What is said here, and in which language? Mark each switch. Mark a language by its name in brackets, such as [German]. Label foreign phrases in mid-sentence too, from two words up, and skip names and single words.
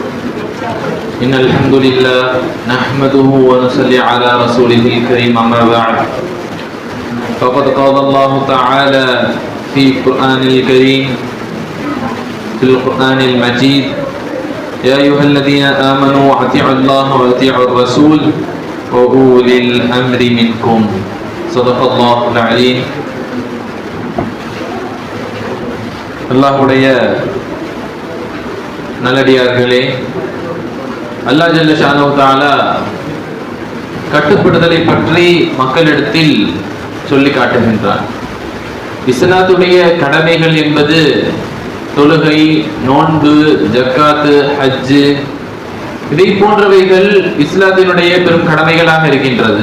[Arabic] إن الحمد لله نحمده ونصلي على رسوله الكريم أما بعد فقد قال الله تعالى في القرآن الكريم في القرآن المجيد يا أيها الذين آمنوا أطيعوا الله وأطيعوا الرسول وأولي الأمر منكم صدق الله العليم. [Tamil] அல்லாஹ்வுடைய நல்லடியார்களே, அல்லாஹ் [Arabic] جل شأنه تعالى [Tamil] கட்டுப்படுதலை பற்றி மக்களிடத்தில் சொல்லி காட்டுகின்றார். இஸ்லாத்துடைய கடமைகள் என்பது தொழுகை, நோன்பு, ஜக்காத்து, ஹஜ்ஜு இதை போன்றவைகள் இஸ்லாத்தினுடைய பெரும் கடமைகளாக இருக்கின்றது.